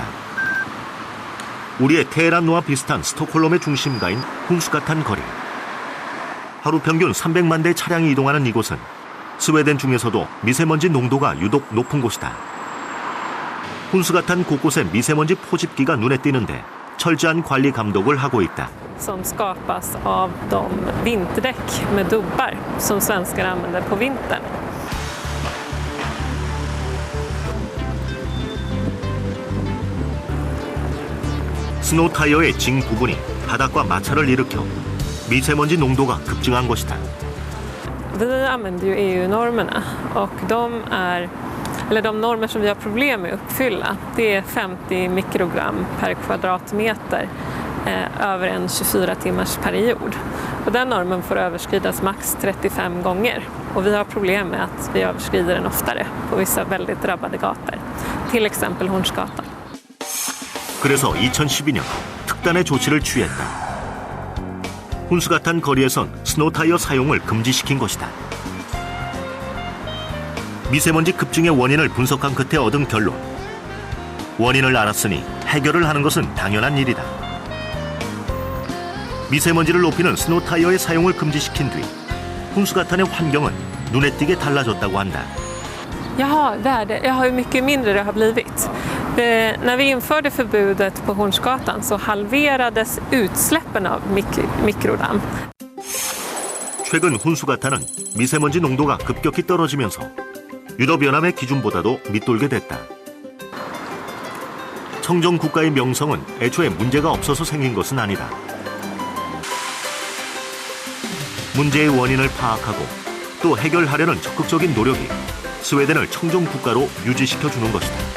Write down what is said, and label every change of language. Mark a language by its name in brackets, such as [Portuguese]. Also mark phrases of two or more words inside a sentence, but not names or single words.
[Korean] 우리의 테헤란과 비슷한 스톡홀름의 중심가인 훈수가탄 거리. 하루 평균 300만 대 차량이 이동하는 이곳은 스웨덴 중에서도 미세먼지 농도가 유독 높은 곳이다. 훈수가탄 곳곳에 미세먼지 포집기가 눈에 띄는데 철저한 관리 감독을 하고 있다. [Swedish] Som skapas av de vinterdäck med dubbar som svenskar använder på vintern. [Korean] 스노우 타이어의 징 부분이 바닥과 마찰을 일으켜 미세먼지 농도가 급증한 것이다. [Swedish] Vi använder ju EU-normerna och de normer som vi har problem med att uppfylla, det är 50 mikrogram per kvadratmeter över en 24 timmars period. Och den normen får överskridas max 35 gånger. Och vi har problem med att vi överskrider den oftare på vissa väldigt drabbade gator. Till exempel Hornsgatan. [Korean] 그래서 2012년 특단의 조치를 취했다. 훈수가탄 거리에선 스노우 타이어 사용을 금지시킨 것이다. 미세먼지 급증의 원인을 분석한 끝에 얻은 결론. 원인을 알았으니 해결을 하는 것은 당연한 일이다. 미세먼지를 높이는 스노우 타이어의 사용을 금지시킨 뒤 훈수가탄의 환경은 눈에 띄게 달라졌다고 한다. [Swedish] Jaha, hur mycket mindre det har blivit. När vi införde förbudet på Hornsgatan så halverades utsläppen av mikrodamm. [Korean] 최근 훈수가탄은 미세먼지 농도가 급격히 떨어지면서 유럽연합의 기준보다도 밑돌게 됐다. 청정국가의 명성은 애초에 문제가 없어서 생긴 것은 아니다. 문제의 원인을 파악하고 또 해결하려는 적극적인 노력이 스웨덴을 청정국가로 유지시켜주는 것이다.